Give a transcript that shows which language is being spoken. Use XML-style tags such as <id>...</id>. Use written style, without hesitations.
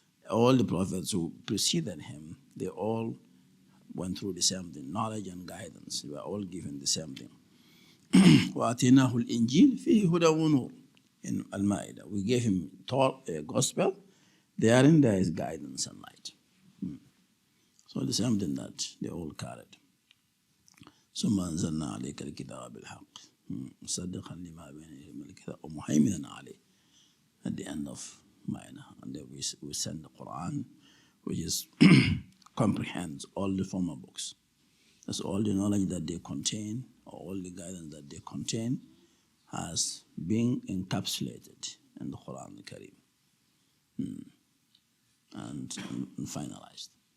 <en>All the prophets who preceded him, they all went through the same thing, knowledge and guidance. They were all given the same thing.</en> <ar>وَآتِينَاهُ الْإِنْجِيلِ فِيهِ هُدًى وَنُورٌ.</ar> <en>In Al-Ma'idah, we gave him a gospel. Therein there is guidance and light. So the same thing that they all carried.</en> <ar>ثم أنزلنا عليك الكتاب بالحق مصدقا لما بين يديه من الكتاب ومهيمنا عليه.</ar> <en>At the end of Ma'idah, and then we send the Quran, which is comprehends all the former books. That's all the knowledge that they contain, or all the guidance that they contain, has been encapsulated in the Quran al-Karim and finalized.</en>